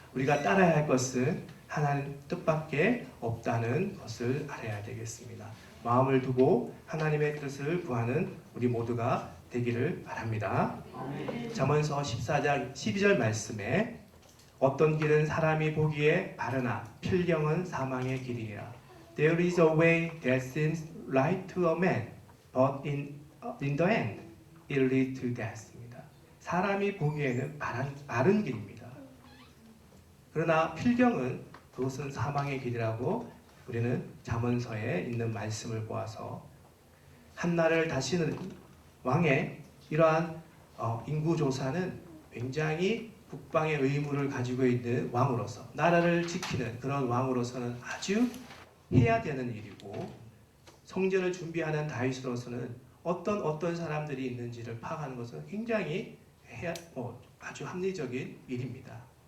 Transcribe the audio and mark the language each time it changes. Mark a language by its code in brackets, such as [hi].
[ko] 우리가 따라야 할 것은 하나님 뜻밖에 없다는 것을 알아야 되겠습니다. 마음을 두고 하나님의 뜻을 구하는 우리 모두가 되기를 바랍니다. 잠언서 14장 12절 말씀에 어떤 길은 사람이 보기에 바르나 필경은 사망의 길이라. [en] There is a way that seems right to a man, but in the end it leads to death입니다. [ko] 사람이 보기에는 바른 길입니다. 그러나 필경은 그것은 사망의 길이라고 우리는 잠언서에 있는 말씀을 보아서 한나라를 다스리는 왕의 이러한 인구조사는 굉장히 국방의 의무를 가지고 있는 왕으로서 나라를 지키는 그런 왕으로서는 아주 해야 되는 일이고 성전을 준비하는 다윗으로서는 어떤 사람들이 있는지를 파악하는 것은 굉장히 아주 합리적인 일입니다.